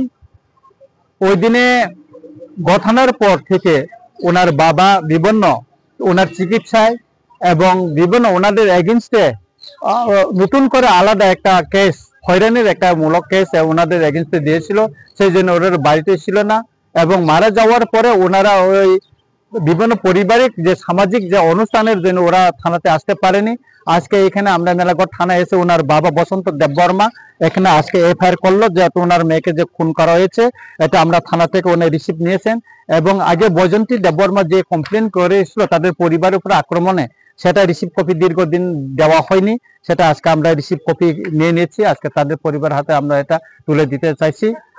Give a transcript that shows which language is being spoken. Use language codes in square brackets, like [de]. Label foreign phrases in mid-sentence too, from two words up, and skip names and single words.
[bn] ওই দিনে ঘটনার পর থেকে ওনার বাবা বিভিন্ন ওনার চিকিৎসায় এবং বিভিন্ন ওনাদের এগেইনস্টে নতুন করে আলাদা একটা কেস হয়রানির একটা মূলক কেস ওনাদের এগেইনস্টে দিয়েছিল সেজন্য ওনার বাড়িতে ছিলো না এবং মারা যাওয়ার পরে ওনারা ওই বিভিন্ন পারিবারিক যে সামাজিক যে অনুষ্ঠানের জন্য ওরা থানাতে আসতে পারেনি আজকে এখানে আমরা মেলাগড় থানা এসে ওনার বাবা বসন্ত দেববর্মা এখানে আজকে এফআইআর করলো যে ওনার মেয়েকে যে খুন করা হয়েছে এটা আমরা থানা থেকে উনি রিসিভ নিয়েছেন এবং আগে বৈজন্তী দেববর্মা যে কমপ্লেন করেছিল তাদের পরিবারের উপর আক্রমণে সেটা রিসিভ কপি দীর্ঘদিন দেওয়া হয়নি সেটা আজকে আমরা রিসিভ কপি নিয়ে নিয়েছি আজকে তাদের পরিবার হাতে আমরা এটা তুলে দিতে চাইছি